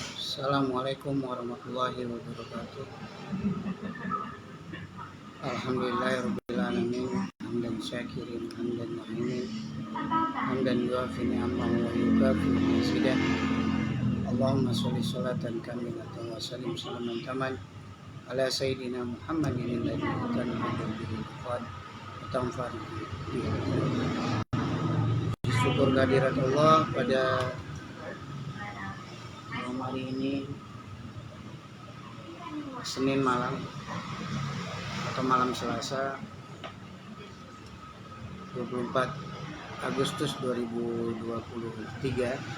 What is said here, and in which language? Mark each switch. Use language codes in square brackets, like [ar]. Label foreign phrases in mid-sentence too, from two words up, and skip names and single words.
[ar] السلام عليكم ورحمة الله وبركاته. الحمد لله رب حمد الشاكرين حمد الناعمين حمدا يوافي نعمه ويكافئ مزيده. اللهم صل صلاة كاملة وسلم سلاما تاما على سيدنا محمد الذي كان به قد تنفع به. [id] Syukur kehadirat Allah pada malam hari ini, Senin malam atau malam Selasa 24 Agustus 2023.